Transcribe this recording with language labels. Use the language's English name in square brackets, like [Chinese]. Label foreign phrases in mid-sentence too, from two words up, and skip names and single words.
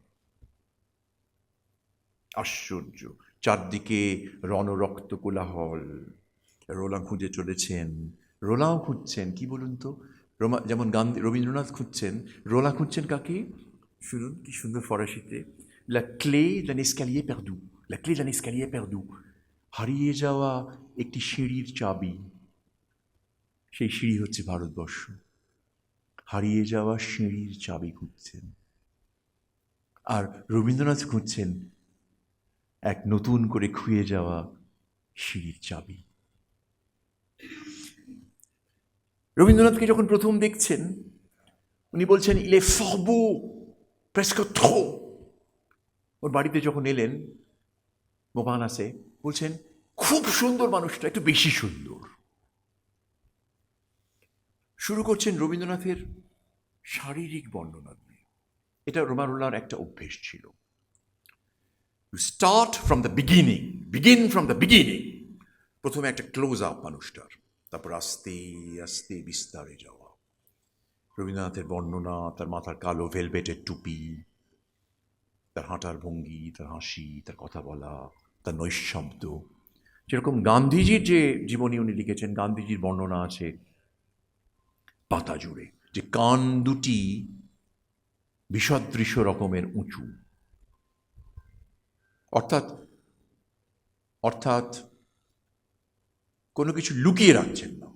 [Bangla] আশ্চর্য! চারদিকে রণরক্ত কোলাহল। রোলাঁ খুঁজে চলেছেন, রোলাঁও খুঁজছেন। কি বলুন তো, যেমন রবীন্দ্রনাথ খুঁজছেন, রোলাঁ খুঁজছেন কাকে? শুনুন কি সুন্দর ফরাসিতে, [French] la clé d'un escalier perdu, la clé d'un escalier perdu, [Bangla] হারিয়ে যাওয়া একটি সিঁড়ির চাবি। সেই সিঁড়ি হচ্ছে ভারতবর্ষ। হারিয়ে যাওয়া সিঁড়ির চাবি খুঁজছেন। আর রবীন্দ্রনাথ খুঁজছেন এক নতুন করে খুঁয়ে যাওয়া সিঁড়ির চাবি। রবীন্দ্রনাথকে যখন প্রথম দেখছেন, উনি বলছেন [French] il est fort beau, presque trop। [Bangla] ওর বাড়িতে যখন এলেন মোপানাসে, বলছেন খুব সুন্দর মানুষটা, একটু বেশি সুন্দর। শুরু করছেন রবীন্দ্রনাথের শারীরিক বর্ণনা দিয়ে। এটা রোমারোলার একটা অভ্যেস ছিল। [English] You start from the beginning, begin from the beginning. [Bangla] প্রথমে একটা [English] close up [Bangla] মানুষটার, তারপর আস্তে আস্তে বিস্তারে যাওয়া। রবীন্দ্রনাথের বর্ণনা, তার মাথার কালো ভেলভেটের টুপি, তার হাঁটার ভঙ্গি, তার হাসি, তার কথা বলা, তার নৈশব্দ। যেরকম গান্ধীজির যে জীবনী উনি লিখেছেন, গান্ধীজির বর্ণনা আছে পাতা জুড়ে, যে কান দুটি বিষদৃশ্য রকমের উঁচু, অর্থাৎ কোনো কিছু লুকিয়ে রাখছেন না।